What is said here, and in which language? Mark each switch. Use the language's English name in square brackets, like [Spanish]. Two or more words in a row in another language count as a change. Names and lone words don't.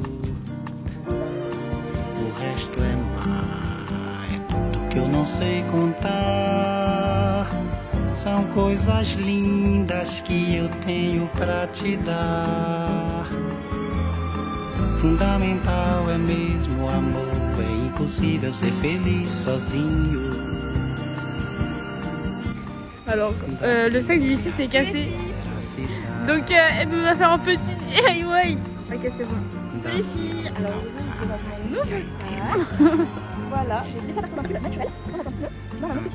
[Portuguese] O resto é mar, é tudo que eu não sei contar. São coisas lindas que eu tenho pra te dar. Fundamental é mesmo o amor, é impossível ser feliz sozinho. [French] Alors, le sac du lycée s'est cassé. Donc, elle nous a fait un petit DIY. Ok, c'est bon. Ici. Alors aujourd'hui, je vous offre un nouveau sac. Voilà, j'ai fait ça à partir d'un fil naturel, sans la continue, dans un autre petit.